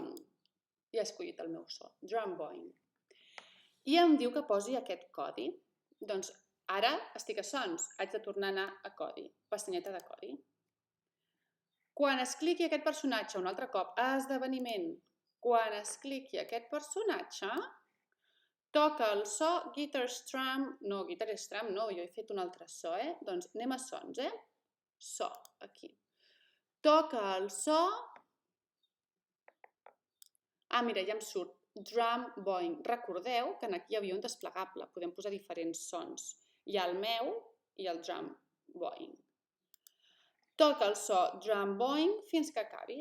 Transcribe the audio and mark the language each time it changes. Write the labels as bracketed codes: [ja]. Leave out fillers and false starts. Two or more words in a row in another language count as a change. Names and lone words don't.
[ca] Ja he escollit el meu so, [en] drum boing. [ca] I em diu que posi aquest codi. Doncs ara estic a sons, haig de tornar a anar a codi, pestanyeta de codi. Quan es cliqui aquest personatge un altre cop a esdeveniment, quan es cliqui aquest personatge, toca el so [en] guitar strum, [ca] no, [en] guitar strum [ca] no, jo he fet un altre so, Doncs anem a sons, So, aquí. Toca el so... mira, ja em surt. [en] Drum boing. [ca] Recordeu que aquí hi havia un desplegable. Podem posar diferents sons. Hi ha el meu i el [en] drum boing. [ca] Toca el so [en] drum boing [ca] fins que acabi.